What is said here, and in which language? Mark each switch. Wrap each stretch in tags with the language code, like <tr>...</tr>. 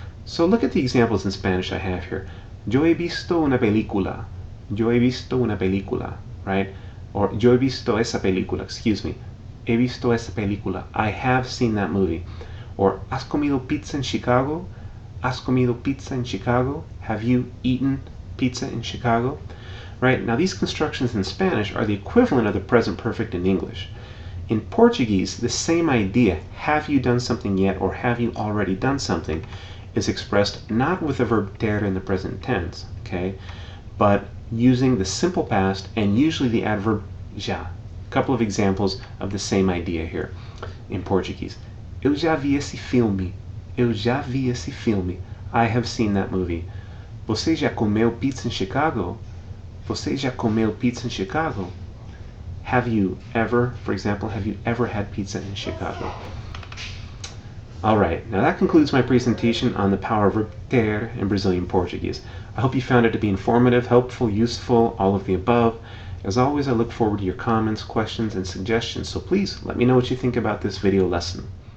<en>So look at the examples in Spanish I have here.</en> <es>Yo he visto una película. Yo he visto una película, right? Or yo he visto esa película,</es> <en>excuse me.</en> <es>He visto esa película.</es> <en>I have seen that movie. Or</en> <es>¿has comido pizza en Chicago? ¿Has comido pizza en Chicago?</es> <en>Have you eaten pizza in Chicago? Right? Now these constructions in Spanish are the equivalent of the present perfect in English. In Portuguese, the same idea, have you done something yet or have you already done something, is expressed not with the verb ter in the present tense, okay, but using the simple past and usually the adverb já. A couple of examples of the same idea here in Portuguese.</en> <pt>Eu já vi esse filme. Eu já vi esse filme.</pt> <en>I have seen that movie.</en> <pt>Você já comeu pizza em Chicago? Você já comeu pizza em Chicago?</pt> <en>Have you ever, for example, have you ever had pizza in Chicago? Alright, now that concludes my presentation on the power of verb ter in Brazilian Portuguese. I hope you found it to be informative, helpful, useful, all of the above. As always, I look forward to your comments, questions, and suggestions, so please let me know what you think about this video lesson.</en>